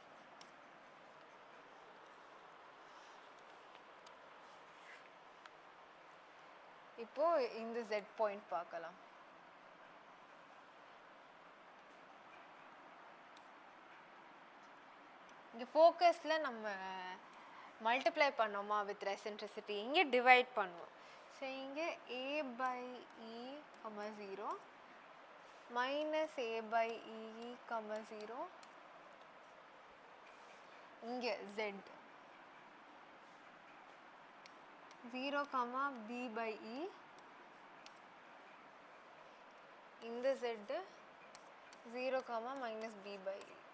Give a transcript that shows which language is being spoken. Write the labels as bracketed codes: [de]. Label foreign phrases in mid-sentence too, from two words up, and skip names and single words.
[ta] இப்போ இந்த z பாயிண்ட் பார்க்கலாம். இங்கே ஃபோக்கஸில் நம்ம மல்டிப்ளை பண்ணோமா [en] with eccentricity, [ta] இங்கே டிவைட் பண்ணுவோம். ஸோ இங்கே a/e, 0 -a/e, 0, இங்கே z 0, b/e, இந்த z 0, -b/e.